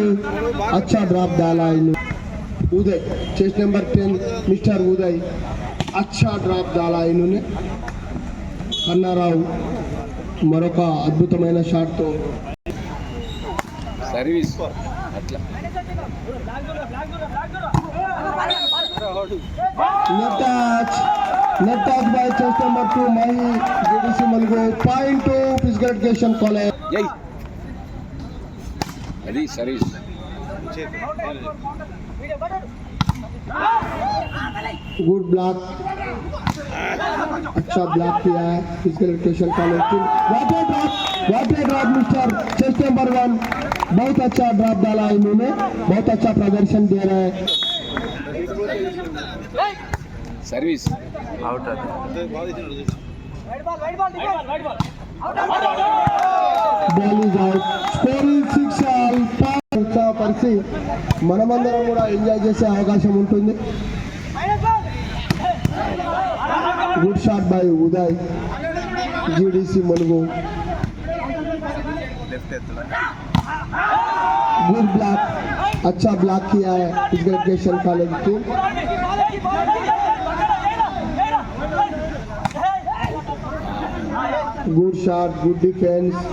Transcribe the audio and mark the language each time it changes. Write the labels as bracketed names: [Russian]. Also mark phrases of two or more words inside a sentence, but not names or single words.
[Hindi] अच्छा ड्रॉप डाला उदय. [English] chest number [Hindi] 10 मिस्टर उदय. अच्छा డ్రాప్ डाला इन्होंने. [Telugu] కన్నారావు మరొక అద్భుతమైన షాట్ తో సర్వీస్. [English] అట్లా net touch by chest number 2 Mahi GDC Mulugu. point to Physical Education College. అది సర్వీస్. good block. [Hindi] अच्छा ब्लॉक किया है फिजिकल एजुकेशन कॉलेज टीम. [English] what a drop mister chest number 1. [Hindi] बहुत अच्छा ड्रॉप डाला इन्होंने. बहुत अच्छा प्रदर्शन दे रहा है. [English] service out. ball is out. score is 6 all. [Telugu] పరిచి మనమందరం కూడా ఎంజాయ్ చేసే అవకాశం ఉంటుంది. [English] good shot by Uday GDC Mulugu. good block. [Hindi] अच्छा ब्लॉक किया है फिजिकल एजुकेशन कॉलेज टीम. [English] good shot. good defence.